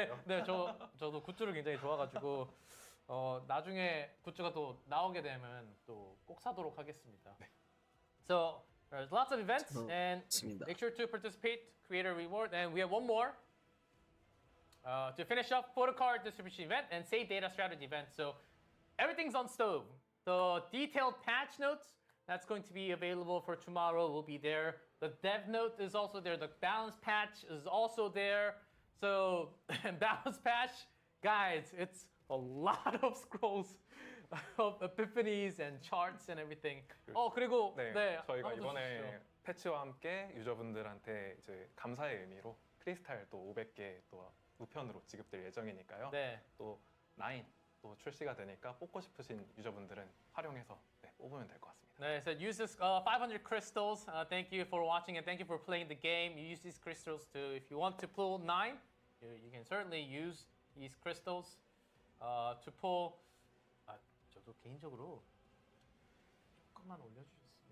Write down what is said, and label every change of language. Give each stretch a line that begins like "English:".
Korean: 네, 저도 굿즈를 굉장히 좋아가지고 나중에 굿즈가 또 나오게 되면 또 꼭 사도록 하겠습니다.
English: So there's lots of events and make sure to participate, create a reward, and we have one more. To finish up, photo card distribution event and save data strategy event. So everything's on stove. The detailed patch notes that's going to be available for tomorrow will be there. The dev note is also there. The balance patch is also there. So balance patch, guys, it's a lot of scrolls of epiphanies and charts and everything.
Korean: 그리고 네, 저희가 한번 더 이번에 주시죠. 패치와 함께 유저분들한테 이제 감사의 의미로 크리스탈 또 500개 또 우편으로 지급될 예정이니까요. 네. 또 9 또 출시가 되니까 뽑고 싶으신 유저분들은 활용해서 뽑으면 될 것 같습니다. 네,
English: so use this 500 crystals. Thank you for watching and thank you for playing the game. You use these crystals to, if you want to pull 9, you can certainly use these crystals to pull.
Korean: 저도 개인적으로 조금만 올려주셨으면.